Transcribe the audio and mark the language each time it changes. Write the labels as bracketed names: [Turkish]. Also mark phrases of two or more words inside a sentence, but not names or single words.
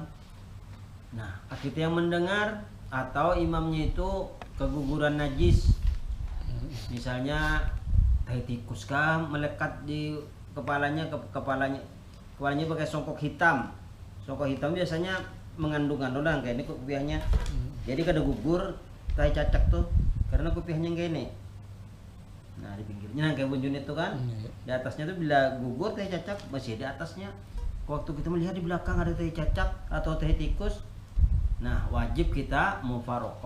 [Indonesian] Nah, kita yang mendengar atau imamnya itu keguguran najis, misalnya tai tikus kah melekat di kepalanya pakai songkok hitam. Songkok hitam biasanya mengandung orang kayak ini kopiahnya. [Banjar] Jadi kada gugur tai cacak tuh karena kopiahnya kayak ini. Nah, di pinggirnya kayak bunjun itu kan. Di atasnya tuh bila gugur tai cacak masih di atasnya. [Indonesian] Waktu kita melihat di belakang ada tai cacak atau tai tikus, nah wajib kita mufaraqah.